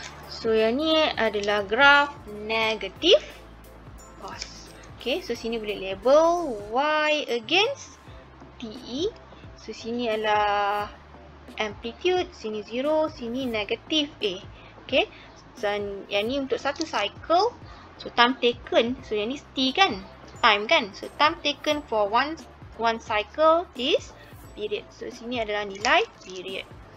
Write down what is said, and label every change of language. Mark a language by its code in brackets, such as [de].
[ms] So, yang ni adalah graf negative cos. Okay. So, sini boleh label Y against TE. So, sini adalah amplitude. Sini 0. Sini negative A. Okay. Dan yang ni untuk satu cycle. So, time taken. So, yang ni T kan? Time kan? [en] So, time taken for one cycle is period. [ms] So, sini adalah nilai period.